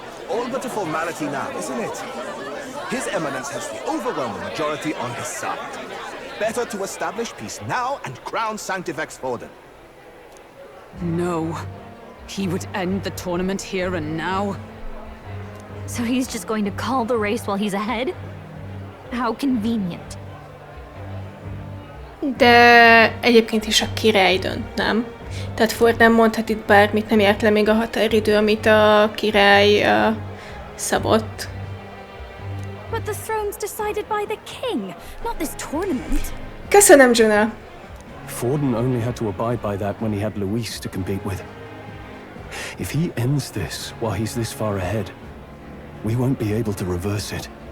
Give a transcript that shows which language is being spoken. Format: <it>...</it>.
<en>All but a formality now, isn't it? His Eminence has the overwhelming majority on his side. Better to establish peace now and crown Sanctifex Forden. No. He would end the tournament here and now. So he's just going to call the race while he's ahead? How convenient.</en> <hu>De egyébként is a király dönt, nem? Tehát Ford nem mondhat itt bármit, nem járt le még a határidő, amit a király szabott.</hu> <en>But the throne's decided by the king, not this tournament.</en> <hu>Köszönöm, Jonah.</hu> <en>Forden only had to abide by that when he had Louis to compete with. If he ends this while he's this far ahead, we won't be able to reverse it.</en>